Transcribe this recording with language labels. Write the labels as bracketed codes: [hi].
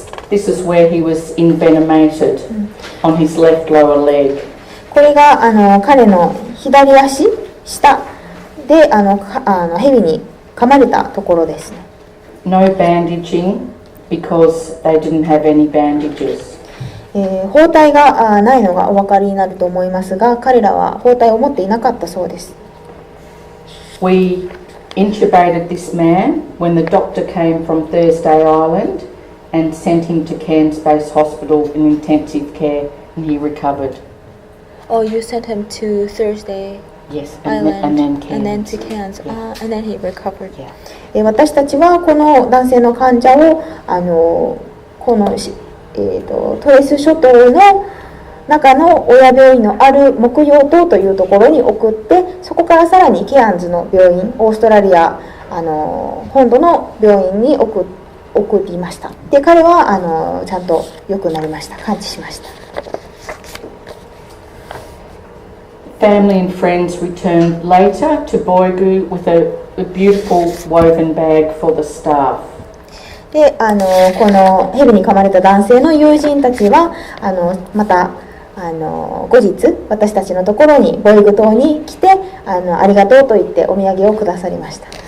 [en] This is where he was envenomated on his left lower leg. [ja] これが彼の左足下でヘビに噛まれたところですね。 [en] No bandaging because they didn't have any bandages. [ja] 包帯がないのがお分かりになると思いますが、彼らは包帯を持っていなかったそうです。 [en] We intubated this man when the doctor came from Thursday Island and sent him to Cairns Base Hospital in intensive care and he recovered. Oh, you sent him to Thursday Yes, Island and then Cairns. and then to Cairns. Yeah. And then he recovered. Yeah. [ja] 私たちはこの男性の患者をこのトレス諸島の中の親病院のある木曜島というところに送って、そこからさらにケアンズの病院、オーストラリア本土の病院に送りました。で、彼はちゃんと良くなりました。完治しました。 [en] Family and friends returned later to Boigu with a beautiful woven bag for the staff. [ja] で、このヘビに噛まれた男性の友人たちはまた後日私たちのところにボイグ島に来てありがとうと言ってお土産をくださいました。